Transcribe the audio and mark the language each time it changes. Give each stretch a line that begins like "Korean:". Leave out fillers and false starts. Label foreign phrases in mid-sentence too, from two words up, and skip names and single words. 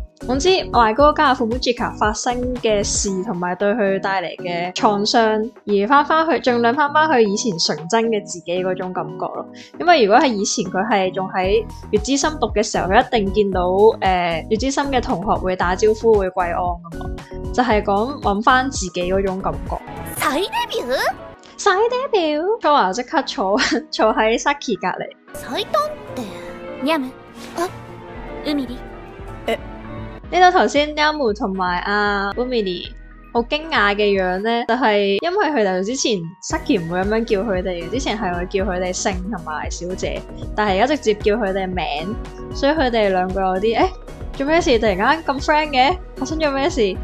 Cantonese: 總之，外哥加阿 Fumujika 發生嘅事同埋對佢帶嚟嘅創傷，而翻去盡量翻去以前純真嘅自己嗰種感覺咯。因為如果係以前佢係仲喺月之心讀嘅時候，佢一定見到月之心嘅同學會打招呼會跪安噶嘛，就係講揾翻自己嗰種感覺。
Japanese: 再デビュー？再デビュー？
Cantonese: 初華即刻坐喺 Saki 隔離。
Japanese: 再短ってニャム？ 海里？
Cantonese: 呢度頭先 Yamu 同埋阿 Umini 好驚訝嘅樣咧，就係因為佢哋之前 Saki 唔會咁樣叫佢哋嘅，之前係會叫佢哋姓同埋小姐，但係而家直接叫佢哋名，所以佢哋兩個有啲做咩事突然間咁 friend 嘅，發生咗咩事？